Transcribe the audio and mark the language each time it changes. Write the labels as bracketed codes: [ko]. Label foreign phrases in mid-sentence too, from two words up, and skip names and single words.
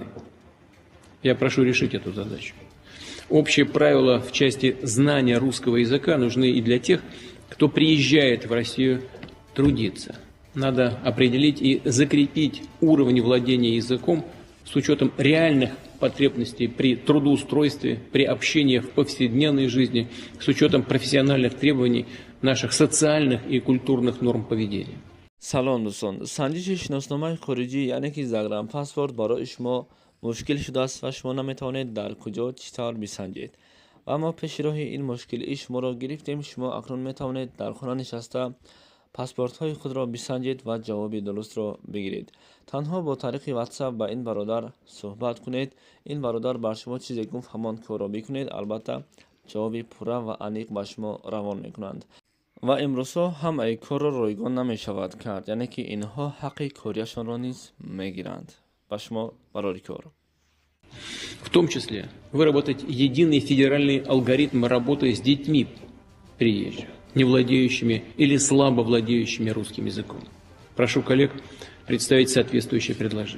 [ru] Я прошу решить эту задачу. Общие правила в части знания русского языка нужны и для тех, кто приезжает в Россию трудиться. Надо определить и закрепить уровень владения языком с учетом реальных потребностей при трудоустройстве, при общении в повседневной жизни, с учетом профессиональных требований наших социальных и культурных норм поведения. [fa] سلام دوستان، سنجش شناسنامه خروجی یعنی که زگرم پاسپورت برای شما مشکل شده است و شما نمیتوانید در کجا چطور بسنجید و ما پیش راه این مشکل شما را گرفتیم. شما اکنون میتوانید در خانه نشسته پاسپورت های خود را بسنجید و جواب درست را بگیرید. تنها با طریق واتساپ با این برادر صحبت کنید. این برادر بر شما چیزی گفت همان کار را بکنید، البته جواب پوره و عمیق به شما روان میکنند و امروزها هم ای کار را رایگان نمی شود کرد، یعنی که اینها حق کاریشان را نیز میگیرند. به شما برای کار [ru] В том числе выработать единый федеральный алгоритм работы с детьми приезжих, не владеющими или слабо владеющими русским языком. Прошу коллег представить соответствующее предложение.